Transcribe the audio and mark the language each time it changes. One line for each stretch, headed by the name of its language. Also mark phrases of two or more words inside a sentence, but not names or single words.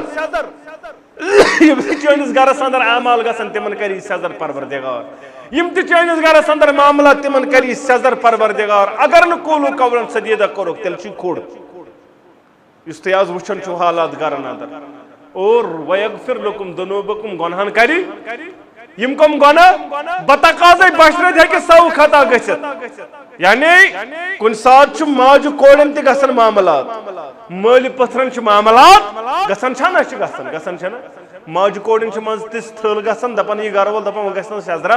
Kashmiri: یم تہ چٲنِس گرس اندر اعمال گژھن تمن کری سیزر پروردگار. یم تہ چٲنِس گرس اندر معاملات تمن کری سیزر پروردگار. اگر نہ
Arabic: قولو قولن سدیدہ
Kashmiri: کوٚرُکھ تیٚلہِ چھُے کھوڑ. یُس تُہۍ آز وٕچھان چھُو حالات گرن اندر اور
Arabic: وَيَغْفِرْ لَكُمْ ذُنُوبَكُمْ
Kashmiri: گۄنہن کری یم کم گۄناہ بتقاضے بشرت ہیکہِ سو خطا گژھِتھ یعنی کُنہِ ساتہٕ چھُ ماجہِ کورٮ۪ن تہِ گژھان معاملات مٲلۍ پٔتھرن چھِ معاملات گژھان چھا نہ چھِ گژھان چھا نہ ماجہِ کورٮ۪ن چھِ منٛزٕ تِژھ تھل گژھان دپان یہِ گرٕ وول دپان وۄنۍ گژھِ نہٕ سیزرا